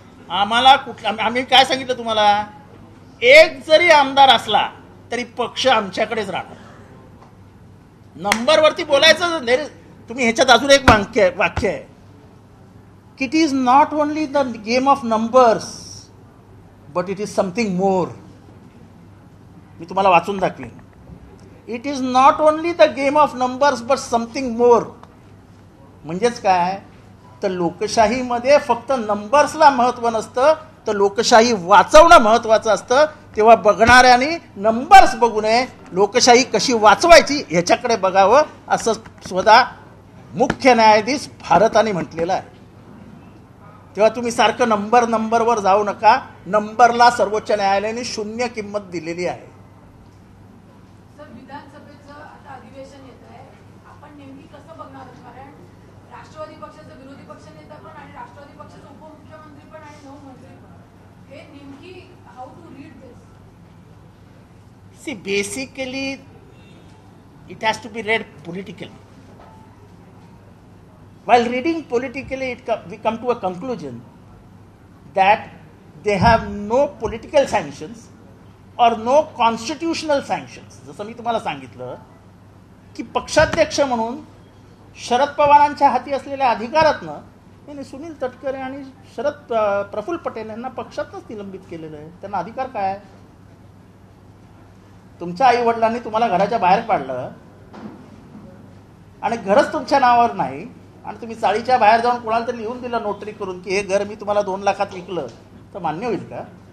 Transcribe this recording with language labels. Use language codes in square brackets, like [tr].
[mr] आम्हाला आम्ही काय सांगितलं तुम्हाला, एक जरी आमदार असला तरी पक्ष आमच्याकडेच राहणार. नंबरवरती बोलायचं. तुम्ही ह्याच्यात अजून एक वाक्य आहे की [en] It is not only the game of numbers but it is something more. [mr] मी तुम्हाला वाचून दाखवीन. [en] It is not only the game of numbers but something more. [mr] म्हणजेच काय, तर लोकशाहीमध्ये फक्त नंबर्सला महत्त्व नसतं, तर लोकशाही वाचवणं महत्त्वाचं असतं. तेव्हा बघणाऱ्यांनी नंबर्स बघू नये, लोकशाही कशी वाचवायची ह्याच्याकडे बघावं, असं स्वतः मुख्य न्यायाधीश भारताने म्हटलेलं आहे. तेव्हा तुम्ही सारखं नंबरवर जाऊ नका. नंबरला सर्वोच्च न्यायालयाने 0 किंमत दिलेली आहे. सर, विधानसभेचं आता अधिवेशन येत आहे, आपण नेमकी कसं बघणार? कारण राष्ट्रवादी पक्षाचा विरोधी पक्षनेता पण आणि राष्ट्रवादी पक्षाचा उपमुख्यमंत्री पण आणि 9 मंत्री पण, हे नेमकी [en] How to read this? See, basically, it has to be read politically. While reading politically, we come to a conclusion that they have no political sanctions or no constitutional sanctions. [mr] जसं मी तुम्हाला सांगितलं की पक्षाध्यक्ष म्हणून शरद पवारांच्या हाती असलेल्या अधिकारातनं त्यांनी सुनील तटकरे आणि प्रफुल्ल पटेल यांना पक्षातच निलंबित केलेलं आहे. त्यांना अधिकार काय आहे? तुमच्या आई वडिलांनी तुम्हाला घराच्या बाहेर पाडलं आणि घरच तुमच्या नावावर नाही, आणि तुम्ही चाळीच्या बाहेर जाऊन कोणाला तरी लिहून दिलं नोटरी करून की हे घर मी तुम्हाला 2 लाखात विकलं, तर मान्य होईल का?